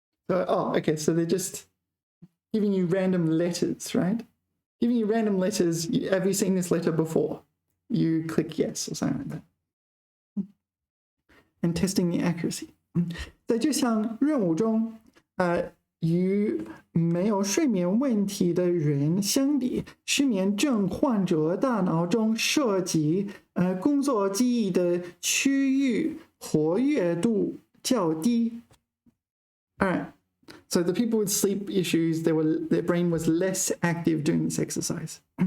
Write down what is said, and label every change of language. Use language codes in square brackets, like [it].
[en] Okay, so they're just giving you random letters, right? Giving you random letters. Have you seen this letter before? You click yes or something like that. And testing the accuracy. [zh] 在这项任务中，与没有睡眠问题的人相比，失眠症患者大脑中涉及工作记忆的区域活跃度较低。 [en] All right. So the people with sleep issues, their brain was less active during this exercise.